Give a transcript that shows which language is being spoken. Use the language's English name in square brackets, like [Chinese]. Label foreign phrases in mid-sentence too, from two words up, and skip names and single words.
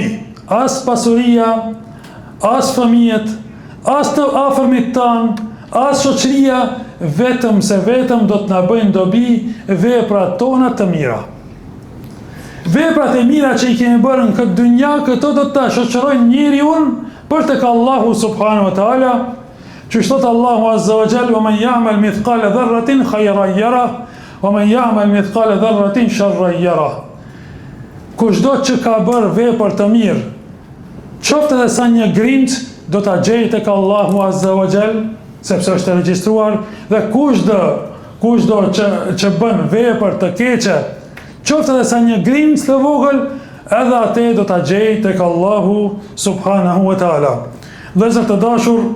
[Albanian] As pasuria, as fëmijët, as të afërmit tan, as shoqëria, vetëm do të na bëjnë dobi veprat tona të mira. Veprat e mira që I kemi bërë në këtë dynja, këto do të ta shoqërojnë njeriu për tek Allahu [Arabic] سبحانه وتعالى, [Albanian] që thot Allahu [Arabic] عز وجل: "ومن يعمل مثقال ذرة خيرا يره ومن يعمل مثقال ذرة شرا يره." [Albanian] Kushdo që ka bërë vepër të mirë, qoftë edhe sa një grind, do ta gjejë tek Allahu [Arabic] عز وجل, [Albanian] sepse është regjistruar, dhe kushdo që bën vepër të keqe, qoftë edhe sa një grimc të vogël, edhe atë do ta gjejë tek Allahu [Arabic] سبحانه وتعالى.